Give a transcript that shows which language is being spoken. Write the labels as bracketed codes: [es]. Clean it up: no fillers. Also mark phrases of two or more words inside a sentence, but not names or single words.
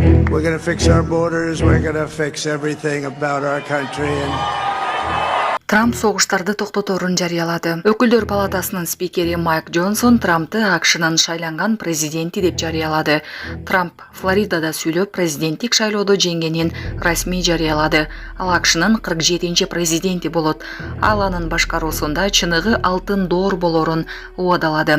[en] We're going to fix our borders. We're going to fix everything about our country. [ky] Трамп согуштарды токтоторун жарыялады. Өкүлдөр палатасынын спикери Майк Джонсон Трампты АКШнын шайланган президенти деп жарыялады. Трамп Флоридада сүйлөп, президенттик шайлоодо жеңгенин расмий жарыялады. Ал АКШнын 47-чи президенти болот. Ал анын башкаруусунда чыныгы алтын доор болорун убадалады.